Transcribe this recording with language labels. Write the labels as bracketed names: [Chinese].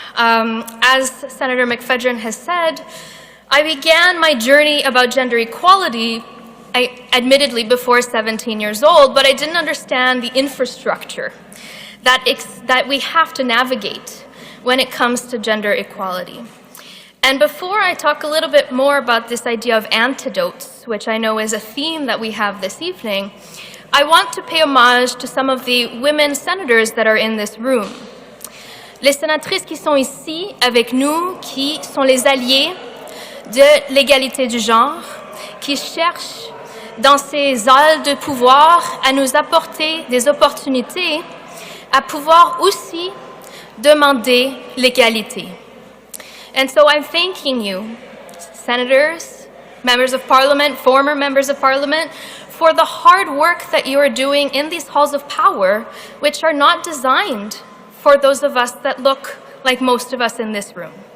[English] As Senator McPhedran has said, I began my journey about gender equality, admittedly before 17 years old, but I didn't understand the infrastructure that we have to navigate when it comes to gender equality. And before I talk a little bit more about this idea of antidotes, which I know is a theme that we have this evening, I want to pay homage to some of the women senators that are in this room. [French] Les sénatrices qui sont ici avec nous, qui sont les alliés de l'égalité du genre, qui cherchent dans ces halles de pouvoir à nous apporter des opportunités à pouvoir aussi demander l'égalité. [English] And so I'm thanking you, senators, members of parliament, former members of parliament, for the hard work that you are doing in these halls of power, which are not designed for those of us that look like most of us in this room.